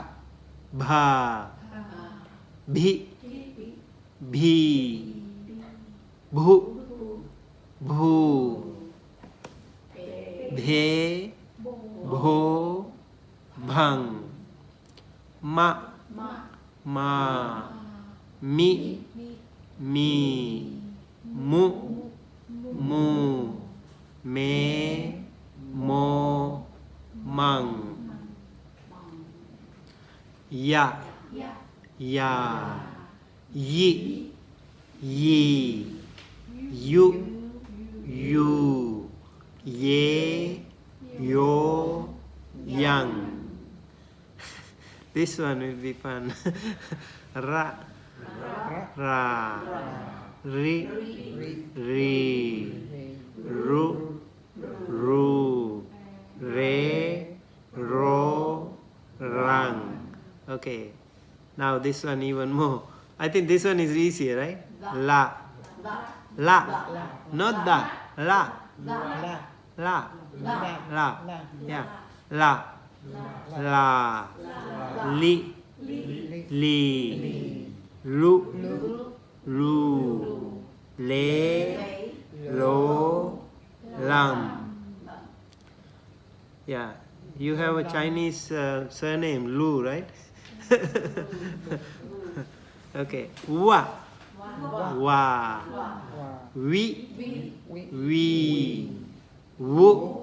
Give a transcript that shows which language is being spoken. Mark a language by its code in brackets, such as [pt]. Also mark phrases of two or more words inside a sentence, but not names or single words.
[en] ba, bi, bi, bu, bu, bhe, bho, bhang. Ma, ma, mi, mi, mu, mu, me, mo, mang. Ya, ya, yi, yi, you, you, ye, yo, yang. This one will be fun. Ra, ra, ri, ri, ru, ru, re, ro, rang. Okay. Now this one even more. I think this one is easier, right? La. La. Not da. La. La. La. La. La. La. Yeah. La. La. Li. Li. Lu. Lu. Le. Lo. Lam. Yeah. You have a Chinese surname, Lu, right? Okay. Wa. Wa. We. We. Wu.